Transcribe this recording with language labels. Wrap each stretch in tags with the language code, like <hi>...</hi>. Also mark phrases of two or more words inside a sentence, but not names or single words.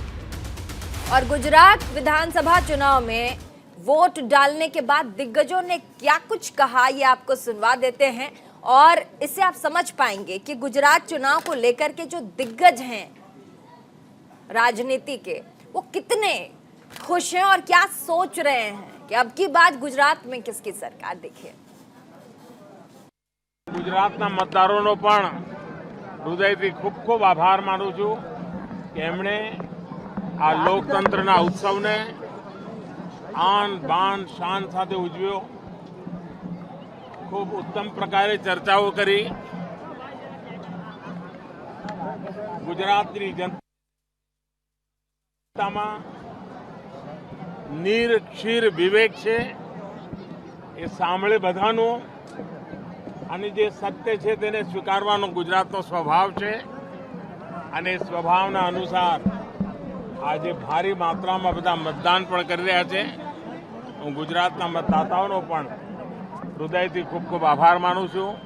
<hi>और गुजरात विधानसभा चुनाव में वोट डालने के बाद दिग्गजों ने क्या कुछ कहा, ये आपको सुनवा देते हैं और इससे आप समझ पाएंगे कि गुजरात चुनाव को लेकर के जो दिग्गज हैं राजनीति के, वो कितने खुश हैं और क्या सोच रहे हैं कि अब की बात गुजरात में किसकी सरकार दिखे।</hi> <gu>ગુજરાતના મતદારો પણ હૃદયથી ખૂબ ખૂબ આભાર માનું છું કિ એમણે આ લોકતંત્રના ઉત્સવને આન બાન શાન સાથે ઉજવ્યો। ખૂબ ઉત્તમ પ્રકારે ચર્ચાઓ કરી। ગુજરાતની જનતામાં નીર ક્ષીર વિવેક છે એ સાંભળે બધાનું અને જે સત્ય છે તેને સ્વીકારવાનો ગુજરાતનો સ્વભાવ છે અને સ્વભાવના અનુસાર આજે ભારી માત્રામાં બધા મતદાન પણ કરી રહ્યા છે। હું ગુજરાતના મતદાતાઓનો પણ હૃદયથી ખૂબ ખૂબ આભાર માનું છું।</gu>